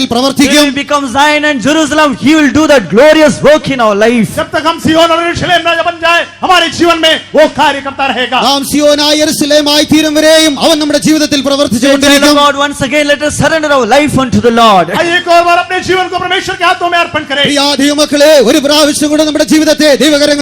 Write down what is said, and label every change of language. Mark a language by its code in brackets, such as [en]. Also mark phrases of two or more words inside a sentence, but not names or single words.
[en] Till [ml] പ്രവർത്തിക്കും. [en] we become Zion and Jerusalem, he will do that glorious work in our life. [hi] जब तक हम सिय्योन और यरूशलेम राजा बन जाए, हमारे जीवन में वो कार्य करता रहेगा. [ml] നാം സിയോനായി യെരൂശലേമായി തീരും വരെയും അവൻ നമ്മുടെ ജീവിതത്തിൽ [en] Child [ml] പ്രവർത്തിച്ചുകൊണ്ടിരിക്കും. [en] of God, once again let us surrender our life unto the Lord. [hi] आइए एक और बार अपने जीवन को परमेश्वर के हाथों में अर्पण करें. [ml] പ്രിയ ദൈവമക്കളെ, ഒരു പ്രാവശ്യം കൂടെ നമ്മുടെ ജീവിതത്തെ ദൈവകരങ്ങൾ